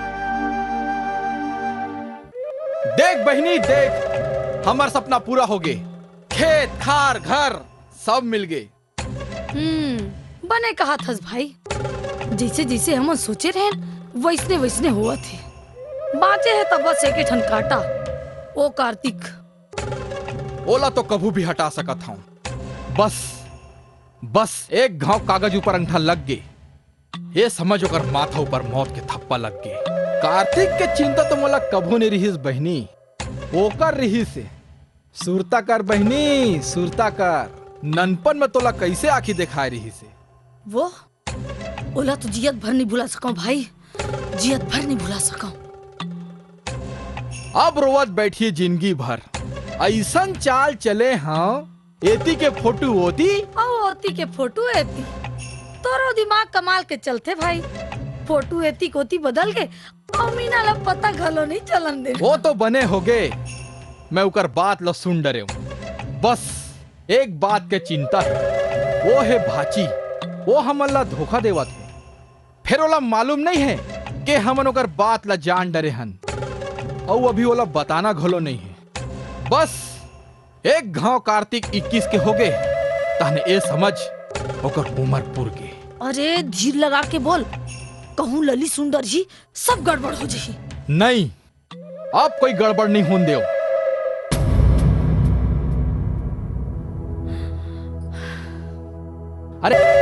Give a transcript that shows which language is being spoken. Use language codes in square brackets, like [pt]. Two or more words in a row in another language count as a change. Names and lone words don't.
[hne] देख बहनी देख हमार सपना पूरा हो गए खेत खार घर सब मिल गए बने कहा थस भाई जैसे जैसे हम सोचे रहे वैसने वैसने हुआ थे बाँचे है तब बस एक ठन काटा ओ कार्तिक ओला तो कभू भी हटा सकत हूँ बस एक घाव कागज ऊपर अंगठा लग गए ये समझ ओकर माथा ऊपर मौत के थप्पा लग गए कार्तिक के चिंता तो मोला कभू नहीं रही बहनी ओकर रही से सुरता कर बहनी सुरता कर ननपन में तोला कैसे आंखी दिखाई रही से वो ओला तो जियत भर नहीं भुला सका भाई जियत भर नहीं भुला सका अब रोवत बैठिए जिंदगी भर ऐसन चाल चले हाँ एती के फोटो होती ओती के फोटो एती तोरो दिमाग कमाल के चलते भाई फोटो एती कोती बदल के मीना ला पता घलो नहीं चलन दे वो तो बने हो गए मैं उकर बात लो सुन डरे हूँ बस एक बात के चिंता है वो है भाची वो हमला धोखा देवा थे फिर ओला मालूम नहीं है कि हमन ओकर बात ला जान डरे हन और अभी ओला बताना घलो नहीं है बस एक घाव कार्तिक 21 के हो गए तहने ए समझ ओकर उम्र पुर गए अरे धीर लगा के बोल कहूँ लली सुंदर जी सब गड़बड़ हो जाही नहीं अब कोई गड़बड़ नहीं होने दो अरे